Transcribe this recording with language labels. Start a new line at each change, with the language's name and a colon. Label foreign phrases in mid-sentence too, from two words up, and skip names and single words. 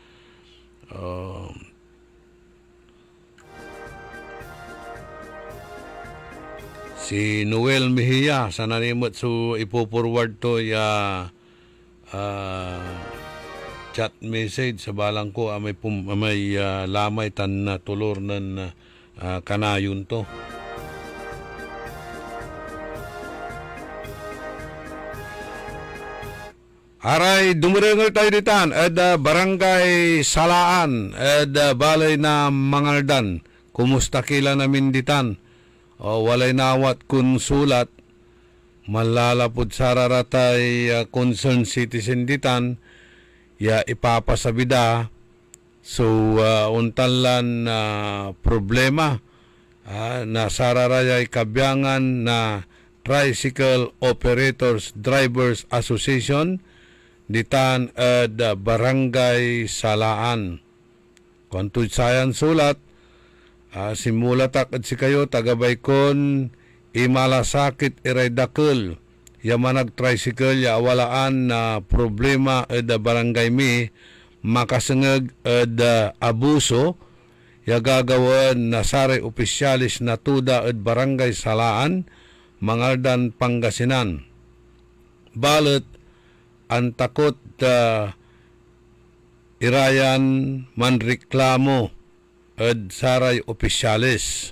Pangasinan: Si Noel Mejia sa nanimot so ipo-forward to
English: chat message
Pangasinan: sa balang ko may lamay tan na tulor nan kanayon to. Aray, dumirengal tayo ditan at barangay Salaan at balay na Mangaldan. Kumusta kila namin ditan? Walay nawat kun sulat malalapod sararatay
English: concerned citizen
Pangasinan: ditan ya ipapasabida so untalan problema na sararayay kabyangan na Tricycle Operators Drivers Association ditan at barangay Salaan. Kontud sayan sulat simulatak at si kayo tagabay kon imalasakit iray dakil yamanag tricycle ya awalaan na problema at barangay mi makasangag at abuso ya gagawan na saray opisyalis na tuda at barangay Salaan Mangaldan Pangasinan. Balit ang takot irayan manreklamo at saray opisyalis.